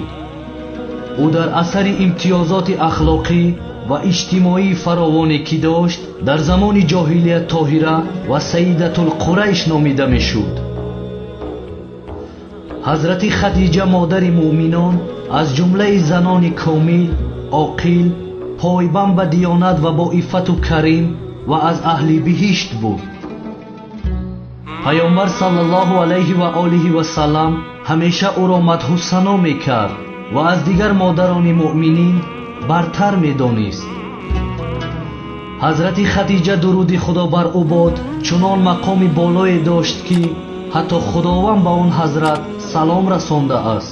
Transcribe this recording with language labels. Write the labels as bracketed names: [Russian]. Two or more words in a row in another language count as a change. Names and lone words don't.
[Persian] او در اثر امتیازات اخلاقی و اجتماعی فراوانی که داشت در زمان جاهلیت طاهره و سیدة القریش نامیده میشد. حضرت خدیجه مادر مؤمنان از جمله زنان کامل، عاقل، پایبند به دیانت و با عفت و کریم و از اهل بهشت بود. [Tajik] пайомбар [Arabic] صلى الله عليه وآله وسلم [Tajik] ҳамеша ӯро мадҳу сано мекард ва аз дигар модарони муъминин бартар медонист. ҳазрати хадиҷа дуруди худо бар ӯ бод чунон мақоми болое дошт ки ҳатто худованд ба он ҳазрат салом расондааст.